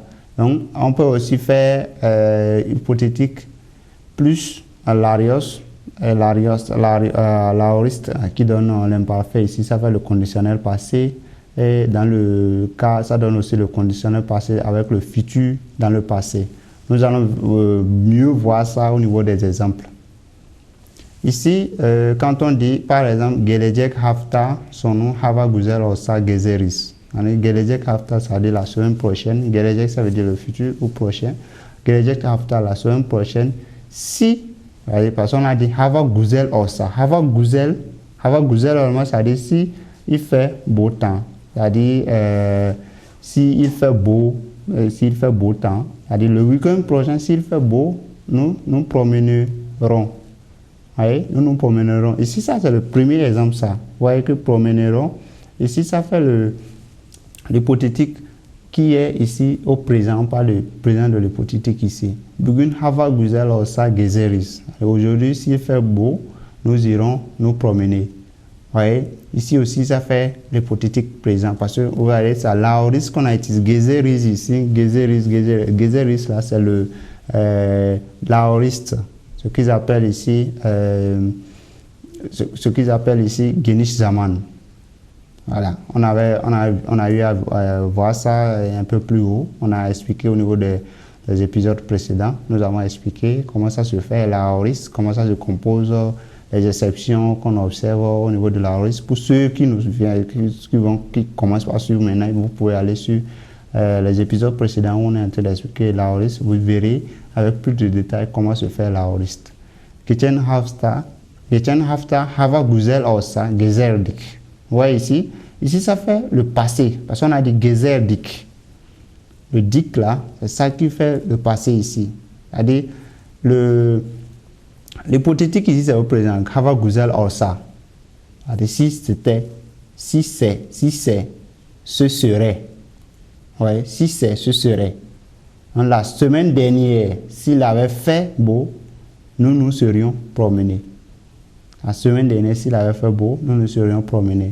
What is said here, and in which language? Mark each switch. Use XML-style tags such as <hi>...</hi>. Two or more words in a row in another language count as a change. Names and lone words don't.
<fr>Donc on peut aussi faire hypothétique plus l'arios, l'aoriste qui donne l'imparfait ici, ça fait le conditionnel passé, et dans le cas, ça donne aussi le conditionnel passé avec le futur dans le passé. Nous allons mieux voir ça au niveau des exemples. Ici, quand on dit, par exemple,</fr> <tr>gelecek hafta sonu hava güzel olsa gezeriz. Gelecek hafta,</tr> <fr>ça veut dire la semaine prochaine. Gelecek, ça veut dire le futur ou prochain.</fr> <tr>Gelecek hafta,</tr> <fr>la semaine prochaine. Si parce qu'on a dit</fr> <tr>hava güzel olsa. Hava güzel olma,</tr> <fr>ça veut dire si il fait beau temps. C'est-à-dire si il fait beau temps. C'est-à-dire le week-end prochain, s'il fait beau, nous nous promènerons. Voyez, nous nous promènerons. Ici, ça c'est le premier exemple, ça. Vous voyez que promènerons. Ici, ça fait l'hypothétique qui est ici au présent, pas le présent de l'hypothétique ici.</fr> <tr>Bugün hava güzel olsa gezeriz.</tr> <fr>Aujourd'hui, s'il fait beau, nous irons nous promener. Vous voyez, ici aussi, ça fait l'hypothétique présent. Parce que vous voyez, ça, l'aoriste qu'on a utilisé, gezeriz ici, gezeriz là, c'est le l'aoriste. Ce qu'ils appellent ici,</fr> <tr>geniş zaman.</tr> <fr>Voilà, on a eu à voir ça un peu plus haut. On a expliqué au niveau des épisodes précédents. Nous avons expliqué comment ça se fait l'aoriste, comment ça se compose, les exceptions qu'on observe au niveau de l'aoriste. Pour ceux qui commencent par suivre maintenant, vous pouvez aller sur les épisodes précédents où on est en train d'expliquer l'aoriste. Vous verrez avec plus de détails comment se fait l'aoriste.</fr> <tr>Geçen hafta hava güzel olsa gezerdik.</tr> <fr>Vous voyez ici ça fait le passé, parce qu'on a dit gezerdik. Le dik là, c'est ça qui fait le passé ici. C'est-à-dire, l'hypothétique ici, c'est au présent.</fr> <tr>Hava güzel olsa.</tr> <fr>C'est-à-dire, si c'est, ce serait. Ouais, si c'est, ce serait. Donc, la semaine dernière, s'il avait fait beau, nous nous serions promenés. La semaine dernière, s'il avait fait beau, nous nous serions promenés.</fr>